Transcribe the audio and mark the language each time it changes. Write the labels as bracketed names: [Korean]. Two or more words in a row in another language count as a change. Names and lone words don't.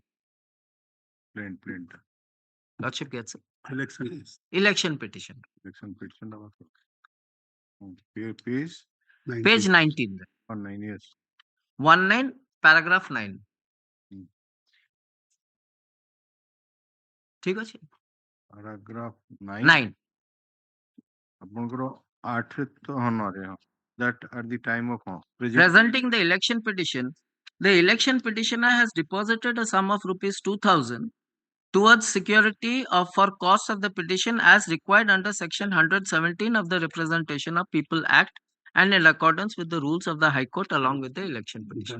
[English] Plaint. Lordship gets it. Election. Election petition. Election petition. Page 19. Page 19. 19, yes. 19, paragraph 9. [Odia] ठीक ଅଛି? [English] Paragraph 9. 9. [Odia] ଆପଣଙ୍କର 8 ତ ହନରେ [English] that at the time of presenting the election petition, the election petitioner has deposited a sum of rupees 2,000 towards security for costs of the petition as required under section 117 of the Representation of People Act and in accordance with the rules of the High Court along with the election petition.